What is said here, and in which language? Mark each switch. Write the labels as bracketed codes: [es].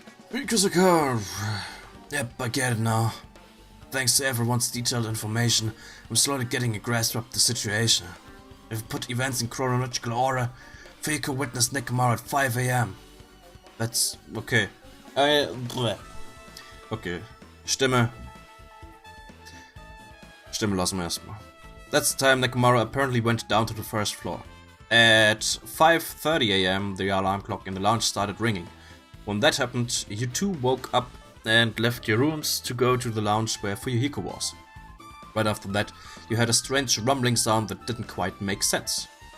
[en] Because yep, I get it now. Thanks to everyone's detailed information, I'm slowly getting a grasp of the situation. If we put events in chronological order, Fuyiko witnessed Nekomaru at 5 AM. That's okay. Okay. [de] Stimme lassen wir erstmal. [en] That's the time Nekomaru apparently went down to the first floor. At 5:30 AM, the alarm clock in the lounge started ringing. When that happened, you two woke up and left your rooms to go to the lounge where Fuyuhiko was. Right after that, you heard a strange rumbling sound that didn't quite make sense.